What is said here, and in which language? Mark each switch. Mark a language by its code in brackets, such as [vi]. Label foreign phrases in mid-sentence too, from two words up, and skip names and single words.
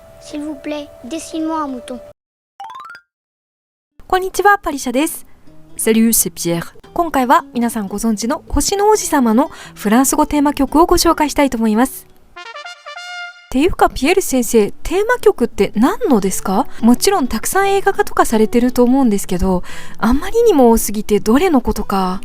[fr] S'il vous plaît, dessine-moi un mouton. [ja] こんにちは、パリシャです。 [fr] Salut, c'est Pierre. [ja] 今回は皆さんご存知の星の王子様のフランス語テーマ曲をご紹介したいと思います。っていうか、ピエール先生、テーマ曲って何のですか？もちろんたくさん映画化とかされてると思うんですけど、あんまりにも多すぎてどれのことか。